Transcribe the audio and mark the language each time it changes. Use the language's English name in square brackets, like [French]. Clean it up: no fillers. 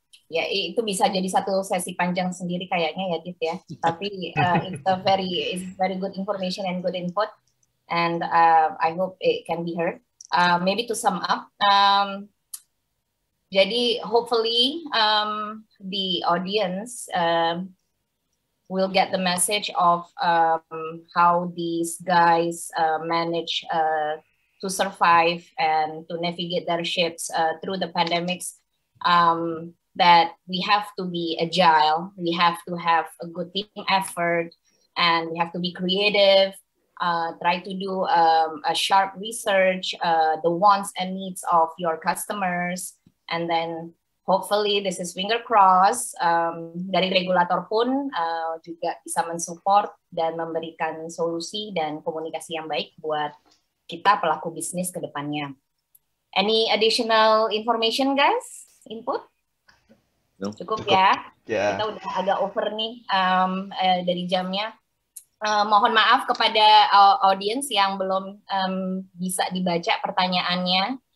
[Indonesian] Ya, itu bisa jadi satu sesi panjang sendiri kayaknya ya, Dit ya. Tapi [English] it's very good information and good input, and I hope it can be heard. Maybe to sum up, jadi hopefully the audience will get the message of how these guys manage to survive and to navigate their ships through the pandemics. That we have to be agile, we have to have a good team effort, and we have to be creative, try to do a sharp research, the wants and needs of your customers, and then hopefully this is finger cross, [Indonesian] dari regulator pun juga bisa mensupport dan memberikan solusi dan komunikasi yang baik buat kita pelaku bisnis ke depannya. [English] Any additional information guys? Input? No. [Indonesian] Cukup ya. Kita udah agak over nih dari jamnya. Mohon maaf kepada audiens yang belum bisa dibaca pertanyaannya.